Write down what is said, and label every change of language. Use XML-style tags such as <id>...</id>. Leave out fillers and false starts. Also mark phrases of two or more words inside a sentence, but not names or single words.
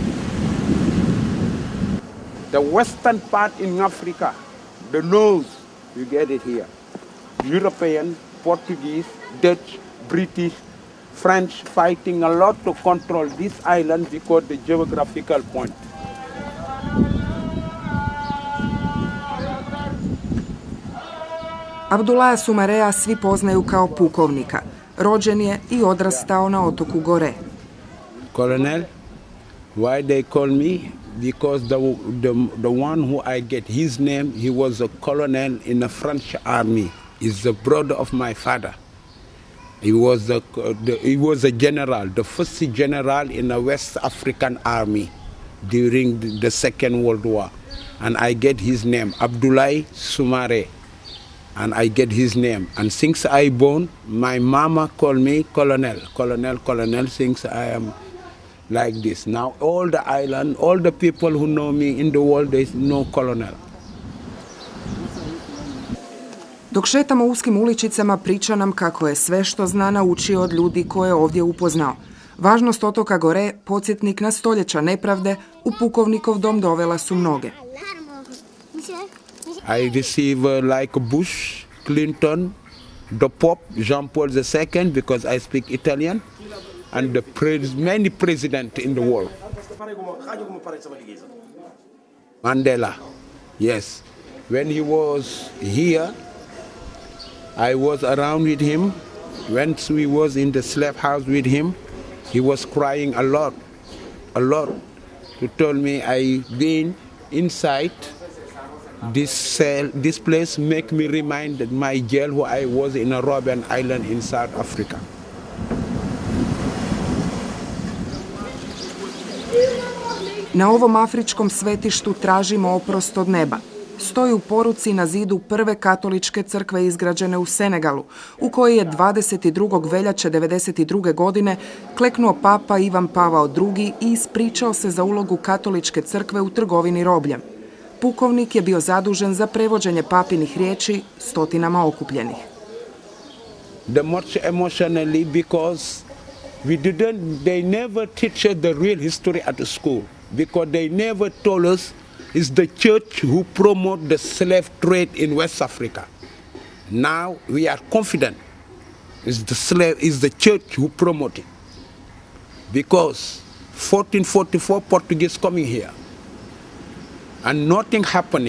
<en>The western part in Africa, the nose, you get it here. European, Portuguese, Dutch, British, French fighting a lot to control this island because the geographical point.</en> <hr>Abdulaja Sumarea svi poznaju kao pukovnika. Rođen je i odrastao na otoku Gore.</hr> <en>Colonel, why they call me? Because the one who I get his name, he was a colonel in the French army. He's the brother of my father. He was a general, the first general in the West African army during the Second World War. And I get his name, Abdoulaye Soumaré. And I get his name. And since I born, my mama called me Colonel, since I am like this. Now all the island, all the people who know me in the world, they know Colonel.</en> <hr>Dok šetamo uskim uličicama, priča nam kako je sve što zna naučio od ljudi koje je ovdje upoznao. Važnost otoka Gore, podsjetnik na stoljeća nepravde, u pukovnikov dom dovela su mnoge.</hr> <en>I receive like Bush, Clinton, the Pope, Jean-Paul II, because I speak Italian, and many presidents in the world. Mandela, yes. When he was here, I was around with him. When we was in the slave house with him, he was crying a lot. He told me, I've been inside this place make me remind my jail where I was in a Robben Island in South Africa.</en> <hr>Na ovom afričkom svetištu tražimo oprost od neba. Stoji u poruci na zidu prve katoličke crkve izgrađene u Senegalu, u kojoj je 22. veljače 1992. godine kleknuo papa Ivan Pavao II. I ispričao se za ulogu katoličke crkve u trgovini robljem. Pukovnik je bio zadužen za prevođenje papinih riječi stotinama okupljenih.</hr> <en>The much emotionally because they never teach us the real history at the school, because they never told us it's the church who promote the slave trade in West Africa. Now we are confident it's the church who promote it, because 1444 Portuguese coming here and nothing happening.</en>